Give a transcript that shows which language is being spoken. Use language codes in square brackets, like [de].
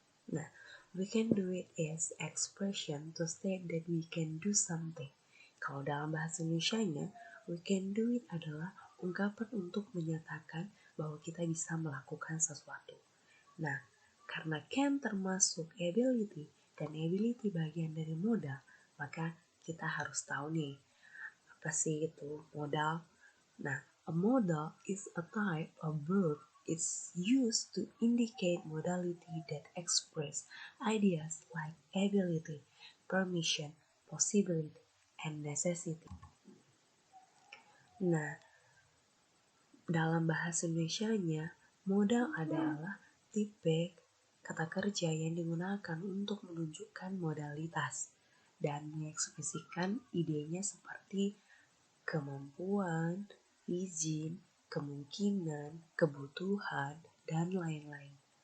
[en] Nah, we can do it is expression to state that we can do something. [id] Kalau dalam bahasa Indonesianya, [en] we can do it [id] adalah ungkapan untuk menyatakan bahwa kita bisa melakukan sesuatu. Nah, karena can termasuk ability dan ability bagian dari modal, maka kita harus tahu nih, apa sih itu modal? [en] Nah, a modal is a type of verb. It's used to indicate modality that express ideas like ability, permission, possibility, and necessity. [id] Nah, dalam bahasa Indonesianya, modal adalah tipe kata kerja yang digunakan untuk menunjukkan modalitas dan mengekspresikan idenya seperti kemampuan, izin, kemungkinan, kebutuhan, dan lain-lain.